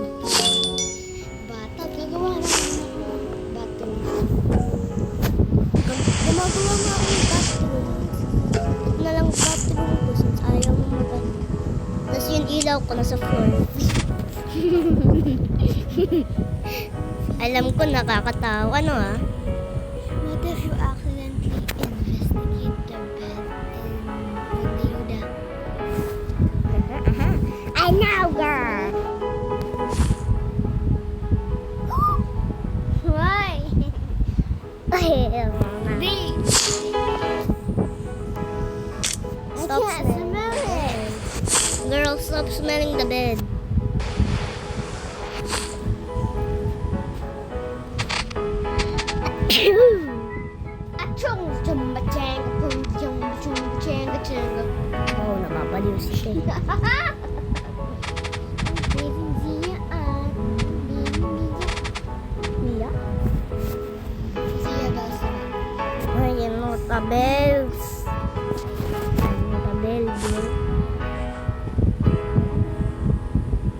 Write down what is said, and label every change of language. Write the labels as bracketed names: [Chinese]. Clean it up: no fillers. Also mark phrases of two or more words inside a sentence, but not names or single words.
[Filipino] Bata, gagawa na ako ng bathroom. Gumagawa nga ako ng bathroom. Ito na lang bathroom ko since ayaw mo Tapos yung ilaw ko nasa floor. Alam ko nakakatawa, ano ah? [English] What if you accidentally investigate the bed and reveal that? I know, girl. Why? Ay, mama. Stop smelling. Girl, stop smelling the bed. Achong, chumba, changa, pum, chumba, chumba, changa, changa. [Filipino] Oh, napapaliw si Tay. Baby Zia at Baby Mia? Zia basta. [English] Ay, nota bells. Nota bells, girl.